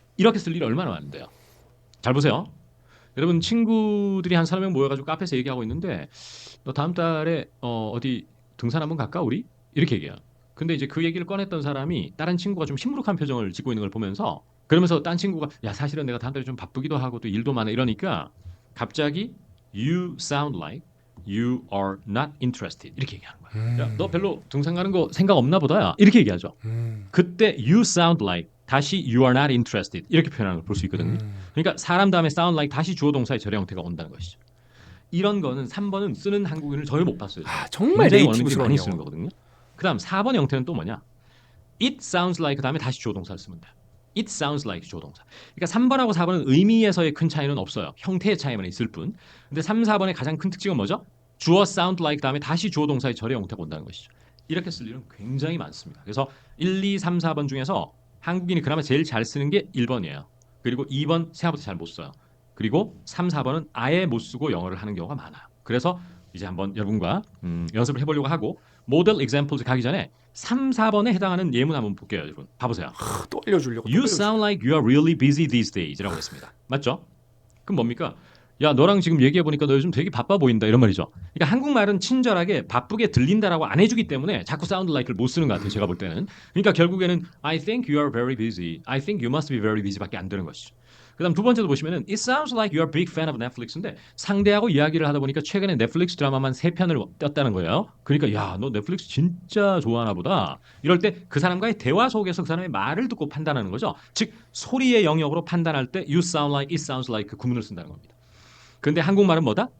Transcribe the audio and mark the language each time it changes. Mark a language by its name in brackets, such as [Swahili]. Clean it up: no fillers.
[Korean] 이렇게 쓸 일이 얼마나 많은데요. 잘 보세요. 여러분 친구들이 한 3명 모여가지고 카페에서 얘기하고 있는데 너 다음 달에 어디 등산 한번 갈까 우리? 이렇게 얘기해요. 근데 이제 그 얘기를 꺼냈던 사람이 다른 친구가 좀 시무룩한 표정을 짓고 있는 걸 보면서 그러면서 딴 친구가 야 사실은 내가 다음 달에 좀 바쁘기도 하고 또 일도 많아 이러니까 갑자기 [English] You sound like you are not interested. [Korean] 이렇게 얘기하는 거야. 야, 너 별로 등산 가는 거 생각 없나 보다. 이렇게 얘기하죠. 그때 [English] you sound like [Korean] 다시 [English] you are not interested [Korean] 이렇게 표현하는 걸 볼 수 있거든요. 그러니까 사람 다음에 sound like 다시 주어 동사의 절의 형태가 온다는 것이죠. 이런 거는 3번은 쓰는 한국인을 전혀 못 봤어요. 정말 굉장히 원어민들이 네이티브스러운 많이 영어. 쓰는 거거든요. 그다음 4번 형태는 또 뭐냐? [English] It sounds like [Korean] 다음에 다시 주어 동사를 쓰면 돼요. [English] It sounds like [Korean] 주어 동사. 그러니까 3번하고 4번은 의미에서의 큰 차이는 없어요. 형태의 차이만 있을 뿐. 근데 3, 4번의 가장 큰 특징은 뭐죠? 주어 sound like 다음에 다시 주어 동사의 절의 형태가 온다는 것이죠. 이렇게 쓸 일은 굉장히 많습니다. 그래서 1, 2, 3, 4번 중에서 한국인이 그나마 제일 잘 쓰는 게 1번이에요. 그리고 2번 생각보다 잘 못 써요. 그리고 3, 4번은 아예 못 쓰고 영어를 하는 경우가 많아요. 그래서 이제 한번 여러분과 연습을 해보려고 하고 모델 examples 가기 전에 3, 4번에 해당하는 예문 한번 볼게요. 여러분 봐보세요. 또 알려주려고. [English] You sound like you are really busy these days라고 [Korean] 했습니다. 맞죠? 그럼 뭡니까? 야 너랑 지금 얘기해보니까 너 요즘 되게 바빠 보인다 이런 말이죠. 그러니까 한국말은 친절하게 바쁘게 들린다라고 안 해주기 때문에 자꾸 sound like를 못 쓰는 것 같아요. 제가 볼 때는. 그러니까 결국에는 [English] I think you are very busy. I think you must be very busy밖에 [Korean] 안 되는 것이죠. 그 다음 두 번째도 보시면은 [English] It sounds like you are a big fan of Netflix [Korean] 인데 상대하고 이야기를 하다 보니까 최근에 넷플릭스 드라마만 3편을 떴다는 거예요. 그러니까 야 너 넷플릭스 진짜 좋아하나 보다. 이럴 때 그 사람과의 대화 속에서 그 사람의 말을 듣고 판단하는 거죠. 즉 소리의 영역으로 판단할 때 [English] You sound like, it sounds like [Korean] 그 구문을 쓴다는 겁니다. 근데 한국말은 뭐다?